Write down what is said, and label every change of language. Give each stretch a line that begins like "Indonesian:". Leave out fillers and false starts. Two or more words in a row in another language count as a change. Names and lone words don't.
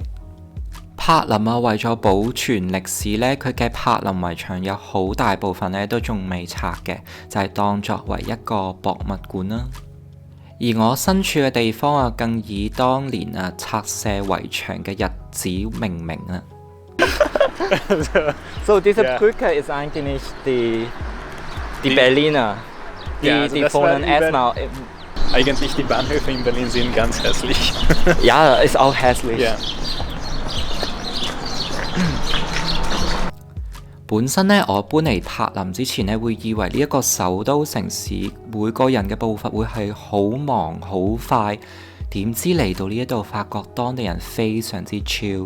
Cantonese: 柏林啊，為咗保存歷史呢，佢嘅柏林圍牆有好大部分呢都仲未拆嘅，就係當作為一個博物館啦。而我身處嘅地方啊，更以當年啊拆卸圍牆嘅日子命名啊。
German: So diese Brücke ist eigentlich die Berliner, die wohnen erstmal. Eigentlich die Bahnhöfe in Berlin sind ganz hässlich. Ja, ist auch hässlich. Yeah.
Cantonese: 本身呢，我搬嚟柏林之前呢，會以為呢一個首都城市每個人嘅步伐會係好忙好快，點知嚟到呢一度發覺當地人非常之 chilled。